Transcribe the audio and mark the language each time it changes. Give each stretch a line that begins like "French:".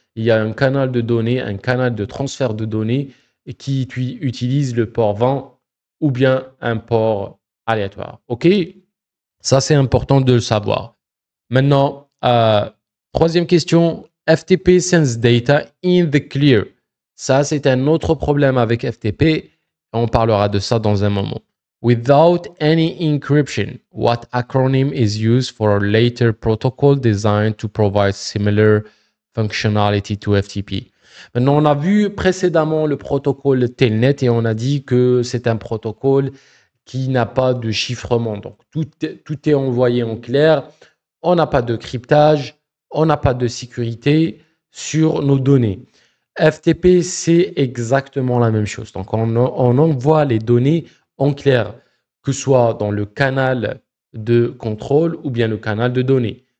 French: Il y a un canal de données, un canal de transfert de données qui utilise le port 20 ou bien un port aléatoire. OK? Ça, c'est important de le savoir. Maintenant, troisième question,
English: FTP sends data in the clear.
French: Ça, c'est un autre problème avec FTP. On parlera de ça dans un moment.
English: Without any encryption, what acronym is used for a later protocol designed to provide similar functionality to FTP?
French: Maintenant, on a vu précédemment le protocole Telnet et on a dit que c'est un protocole qui n'a pas de chiffrement. Donc, tout est envoyé en clair. On n'a pas de cryptage, on n'a pas de sécurité sur nos données. FTP, c'est exactement la même chose. Donc, on envoie les données en clair, que ce soit dans le canal de contrôle ou bien le canal de données.